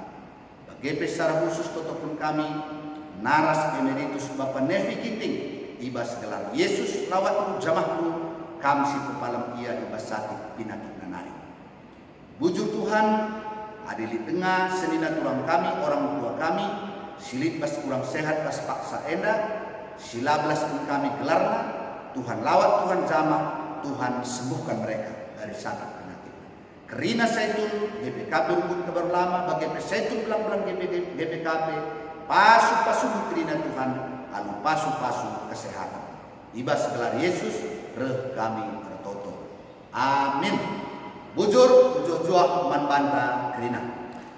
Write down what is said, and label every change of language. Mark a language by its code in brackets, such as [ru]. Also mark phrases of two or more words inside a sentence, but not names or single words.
[btx] Bagepe secara khusus totopun kami, Naras Emeritus Bapak Nevi Ginting, ibas gelar Yesus lawat jamahku, kamsi kepalam ia ibas sakit pinakit nanari. Bujur Tuhan, adili tengah senina turang kami, orang tua kami, silit bas kurang sehat bas paksa enda, silablas kami gelarna, Tuhan lawat, Tuhan jamah, [id] Tuhan sembuhkan mereka dari sakit penyakit. [btx] Kerina Saitun, GPKP Rumput Kabar Lama, bagepe Saitun belang-belang GPKP, pasu-pasu kerina Tuhan, alu pasu-pasu kesehatan. Ibas gelar Yesus, reh kami bertoto. Amin. Bujur, juah man banta kerina.